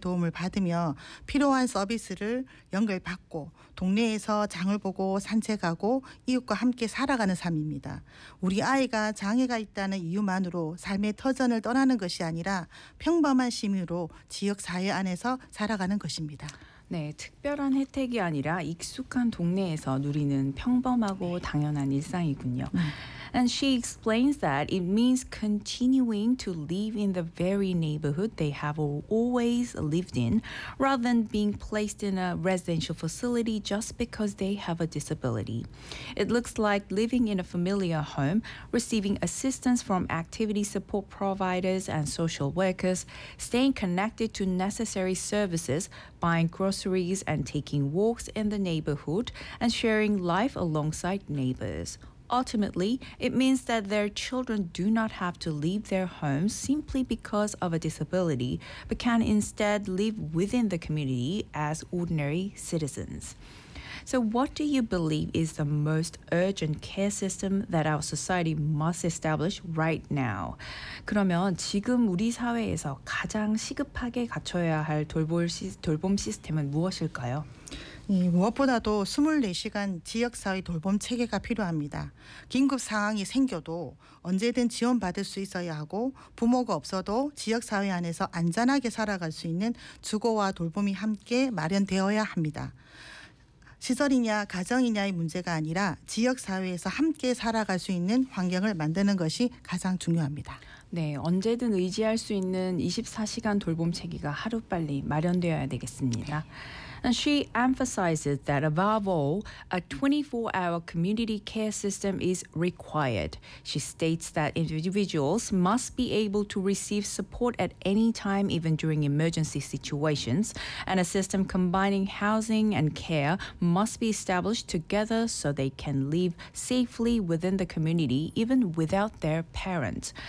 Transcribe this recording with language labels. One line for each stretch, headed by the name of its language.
Korean: 도움을 받으며 필요한 서비스를 연결받고 동네에서 장을 보고 산책하고 이웃과 함께 살아가는 삶입니다. 우리 아이가 장애가 있다는 이유만으로 삶의 터전을 떠나는 것이 아니라 평범한 시민으로 지역사회 안에서 살아가는 것입니다. 네, 특별한 혜택이 아니라 익숙한 동네에서 누리는 평범하고 당연한 일상이군요.
English: And she explains that it means continuing to live in the very neighborhood they have always lived in, rather than being placed in a residential facility just because they have a disability. It looks like living in a familiar home, receiving assistance from activity support providers and social workers, staying connected to necessary services, buying groceries and taking walks in the neighborhood, and sharing life alongside neighbors. Ultimately, it means that their children do not have to leave their homes simply because of a disability, but can instead live within the community as ordinary citizens. So what do you believe is the most urgent care system that our society must establish right now?
Korean: 그러면 지금 우리 사회에서 가장 시급하게 갖춰야 할 돌봄 시스템은 무엇일까요? 무엇보다도 24시간 지역사회 돌봄 체계가 필요합니다. 긴급 상황이 생겨도 언제든 지원받을 수 있어야 하고 부모가 없어도 지역사회 안에서 안전하게 살아갈 수 있는 주거와 돌봄이 함께 마련되어야 합니다. 시설이냐 가정이냐의 문제가 아니라 지역사회에서 함께 살아갈 수 있는 환경을 만드는 것이 가장 중요합니다. 네, 언제든 의지할 수 있는 24시간 돌봄 체계가 하루빨리 마련되어야 되겠습니다. 네.
English: And she emphasizes that above all, a 24-hour community care system is required. She states that individuals must be able to receive support at any time, even during emergency situations, and a system combining housing and care must be established together so they can live safely within the community, even without their parents.